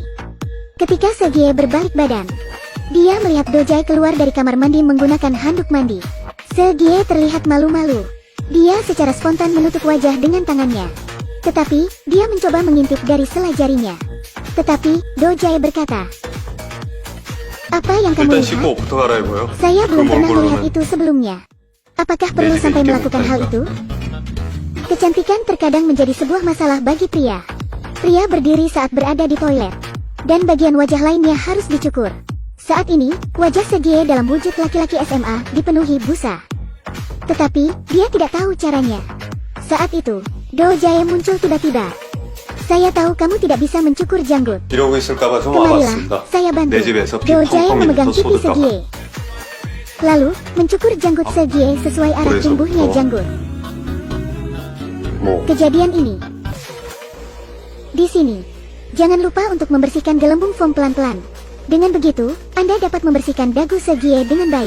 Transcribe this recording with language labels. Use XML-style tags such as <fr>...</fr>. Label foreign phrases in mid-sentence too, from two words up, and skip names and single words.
<id>Ketika Se-gye berbalik badan, dia melihat Do-jae keluar dari kamar mandi menggunakan handuk mandi. Se-gye terlihat malu-malu. Dia secara spontan menutup wajah dengan tangannya. Tetapi, dia mencoba mengintip dari sela jarinya. Tetapi, Do Jae berkata, "Apa yang kamu</id> <ko>일단</ko> <id>lihat?</id> <ko>씻고 옷부터 갈아입어요.</ko> <id>Saya belum</id> <ko>그럼</ko> <id>pernah</id> <ko>얼굴로는</ko> <id>melihat itu sebelumnya. Apakah perlu</id> <ko>네,</ko> <id>sampai</id> <ko>이게</ko> <id>melakukan hal</id> <ko>못하니까.</ko> <id>itu?" Kecantikan terkadang menjadi sebuah masalah bagi pria. Pria berdiri saat berada di toilet, dan bagian wajah lainnya harus dicukur. Saat ini, wajah Segie dalam wujud laki-laki SMA dipenuhi busa. Tetapi, dia tidak tahu caranya. Saat itu, Do Jae muncul tiba-tiba. "Saya tahu kamu tidak bisa mencukur janggut.</id> <ko>이러고 있을까봐 좀</ko> <id>Kemarilah,</id> <ko>와봤습니다.</ko> <id>saya bantu."</id> <ko>내 집에서 피</ko> <id>Do Jae</id> <ko>펑펑</ko> <id>memegang</id> <ko>묻어</ko> <id>pipi</id> <ko>쏟을까봐.</ko> <id>Segie. Lalu, mencukur janggut Segie sesuai arah</id> <ko>그래서</ko> <id>tumbuhnya</id> <ko>뭐,</ko> <id>janggut.</id> <ko>뭐</ko> <id>Kejadian ini. Di sini, jangan lupa untuk membersihkan gelembung foam pelan-pelan. Dengan begitu, Anda dapat membersihkan dagu Segie dengan baik.</id>